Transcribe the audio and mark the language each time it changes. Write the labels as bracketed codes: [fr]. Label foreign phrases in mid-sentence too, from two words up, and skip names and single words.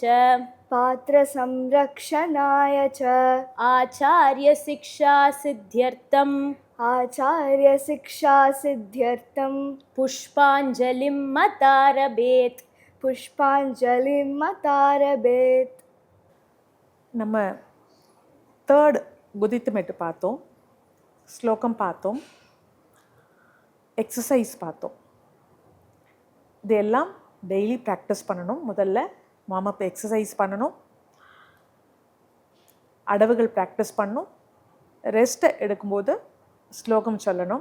[sa] पात्रसंरक्षणाय च आचार्यशिक्षासिद्ध्यर्थम् आचार्यशिक्षासिद्ध्यर्थं पुष्पाञ्जलिं मतारभेत् पुष्पाञ्जलिं मतारभेत्. [ta] நம்ம தேர்ட் குதித்து மெட்டு பார்த்தோம், ஸ்லோகம் பார்த்தோம், எக்ஸசைஸ் பார்த்தோம். இதெல்லாம் [en] daily practice [ta] பண்ணணும். முதல்ல [en] warm-up exercise [ta] பண்ணணும், அடவுகள் ப்ராக்டிஸ் பண்ணணும், ரெஸ்ட்டை எடுக்கும்போது ஸ்லோகம் சொல்லணும்.